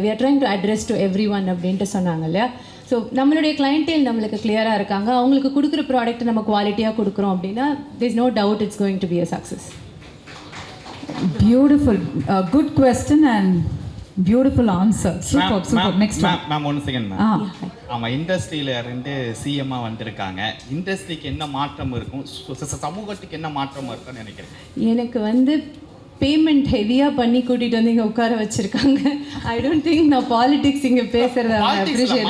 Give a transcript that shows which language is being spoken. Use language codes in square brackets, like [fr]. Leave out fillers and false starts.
[en] we are trying to address to everyone [ta] அப்படின்ட்டு சொன்னாங்க இல்லையா. ஸோ நம்மளுடைய கிளையண்டேல் நம்மளுக்கு கிளியராக இருக்காங்க. அவங்களுக்கு கொடுக்குற ப்ராடக்ட் நம்ம குவாலிட்டியாக கொடுக்குறோம் அப்படின்னா [en] There is no doubt it's going to be a success. Beautiful. Good question and beautiful answer. Super. Next one. [ta] Ma'am 1 second ma'am. ஆமாம், இண்டஸ்ட்ரியில இருந்து சிஎம்மா வந்திருக்காங்க. இண்டஸ்ட்ரிக்கு என்ன மாற்றம் இருக்கும், சமூகத்துக்கு என்ன மாற்றம் இருக்குன்னு நினைக்கிறேன்? எனக்கு பேமெண்ட் ஹெவியாக பண்ணி கூட்டிகிட்டு வந்து இங்கே உட்கார வச்சுருக்காங்க. [en] I don't think [ta] நான் பாலிடிக்ஸ் இங்கே பேசுகிறத